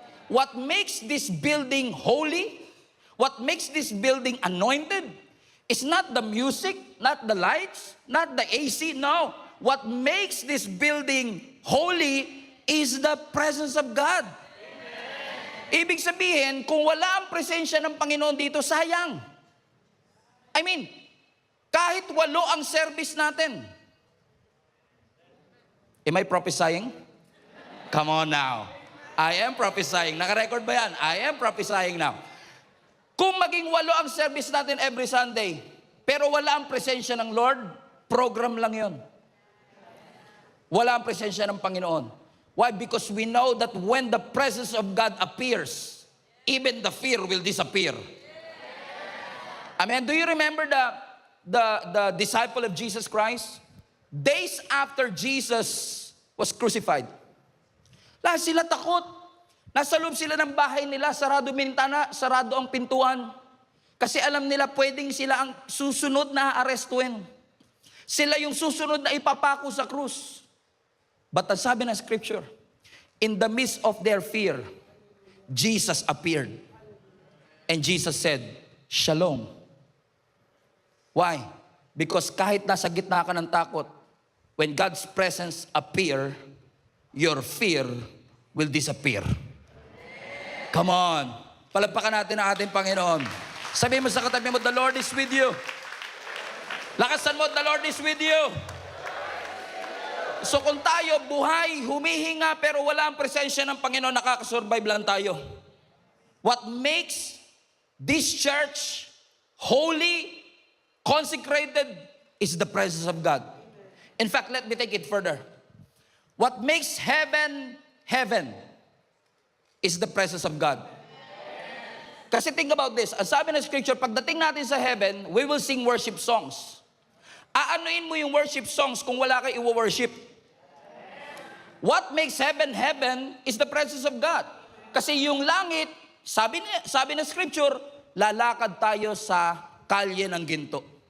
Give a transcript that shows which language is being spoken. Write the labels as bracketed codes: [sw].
[en] What makes this building holy, what makes this building anointed, is not the music, not the lights, not the AC, no. What makes this building holy is the presence of God. [tl] Ibig sabihin, kung wala ang presensya ng Panginoon dito, sayang. [en] I mean, [tl] kahit 8 ang service natin, [en] am I prophesying? Come on now. I am prophesying. [tl] Naka-record ba yan? [en] I am prophesying now. [tl] Kung maging 8 ang service natin every Sunday, pero wala ang presensya ng Lord, program lang yon. Wala ang presensya ng Panginoon. [en] Why? Because we know that when the presence of God appears, even the fear will disappear. Amen. Do you remember the disciple of Jesus Christ? Days after Jesus was crucified, [tl] lahat sila takot. Nasa loob sila ng bahay nila, sarado bintana, sarado ang pintuan. Kasi alam nila pwedeng sila ang susunod na aarestuin. Sila yung susunod na ipapako sa krus. [en] But [tl] ang sabi ng scripture, [en] in the midst of their fear, Jesus appeared. And Jesus said, Shalom. Why? Because [tl] kahit nasa gitna ka ng takot, [en] when God's presence appear, your fear will disappear. Come on. [tl] Palagpakan natin ang ating Panginoon. Sabihin mo sa katabi mo, [en] the Lord is with you. [tl] Lakasan mo, [en] the Lord is with you. [tl] So kung tayo buhay, humihinga, pero wala ang presensya ng Panginoon, nakakasurvive lang tayo. [en] What makes this church holy, consecrated, is the presence of God. In fact, let me take it further. What makes heaven, heaven, is the presence of God. Kasi think about this. [tl] Ang sabi ng scripture, pagdating natin sa heaven, [en] we will sing worship songs. [tl] Aanuin mo yung worship songs kung wala kayo i-worship. [en] What makes heaven, heaven, is the presence of God. [tl] Kasi yung langit, sabi ng scripture, lalakad tayo sa kalye ng ginto.